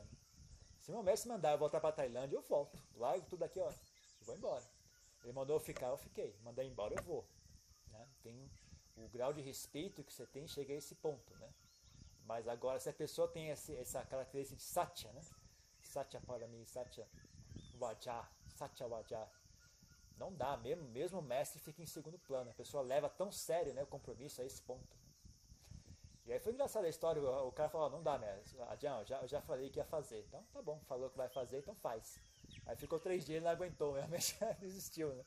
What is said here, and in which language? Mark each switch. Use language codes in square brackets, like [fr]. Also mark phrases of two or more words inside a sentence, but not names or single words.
[pt] Se meu mestre mandar eu voltar para a Tailândia, eu volto. Largo tudo aqui, ó. E vou embora. Ele mandou eu ficar, eu fiquei. Mandar embora, eu vou. Né? Tem o grau de respeito que você tem chega a esse ponto, né? Mas agora, se a pessoa tem essa característica de satya, né? [pi] Satya parami, satya vajja, satya vajja. [pt] Não dá, mesmo o mestre fica em segundo plano. A pessoa leva tão sério, né, o compromisso a esse ponto. E aí foi engraçada a história, o cara falou, não dá, mestre. Eu já falei que ia fazer. Então tá bom, falou que vai fazer, então faz. Aí ficou 3 dias e não aguentou, realmente desistiu, né?